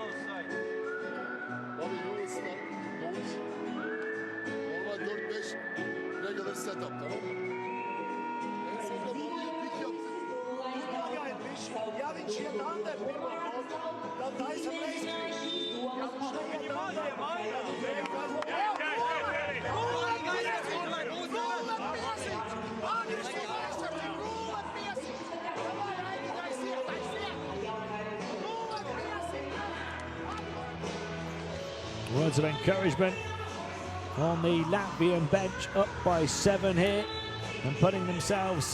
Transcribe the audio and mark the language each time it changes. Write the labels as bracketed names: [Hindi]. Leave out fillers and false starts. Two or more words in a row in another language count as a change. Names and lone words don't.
[Turkish] Bobby Lewis'la Doğuş. Normal 4-5 [English] regular setup, [Turkish] tamam mı? En sonunda Bobby'ye pick yaptık. [Latvian] Pagaidīši, ja viņš iet under pirmo kodu, tad taisa neizkrīt. Ja viņš neiet under, [English] Words of encouragement on the Latvian bench, up by 7 here and putting themselves